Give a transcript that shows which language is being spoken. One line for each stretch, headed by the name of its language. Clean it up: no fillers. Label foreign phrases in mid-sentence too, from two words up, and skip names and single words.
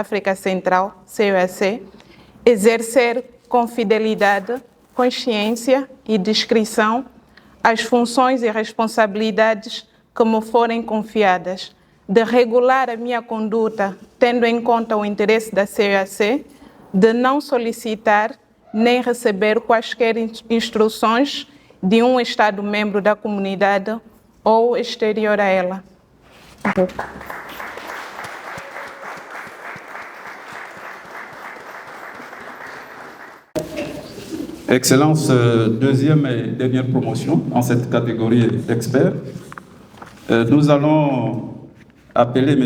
Portuguese: África Central, CEAC, exercer com fidelidade, consciência e discrição as funções e responsabilidades que me forem confiadas, de regular a minha conduta, tendo em conta o interesse da CEAC, de não solicitar nem receber quaisquer instruções de um Estado-membro da comunidade ou exterior a ela.
French: Excellence, deuxième et dernière promotion en cette catégorie d'experts. Nous allons appeler M.